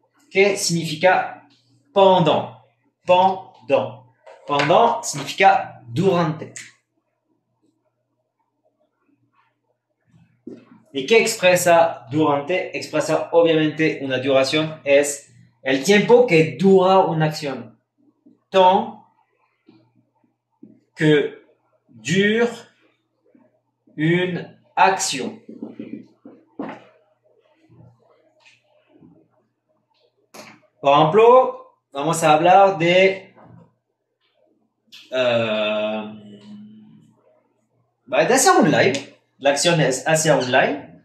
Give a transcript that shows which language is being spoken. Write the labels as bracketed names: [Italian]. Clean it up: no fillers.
[Spanish] ¿Qué significa pendant? Pendant. Pendant significa durante. ¿Y qué expresa durante? Expresa obviamente una duración, es el tiempo que dura una acción. [French] Temps que dure une action. [Spanish] Por ejemplo, vamos a hablar de hacer un live. La acción es hacer un live.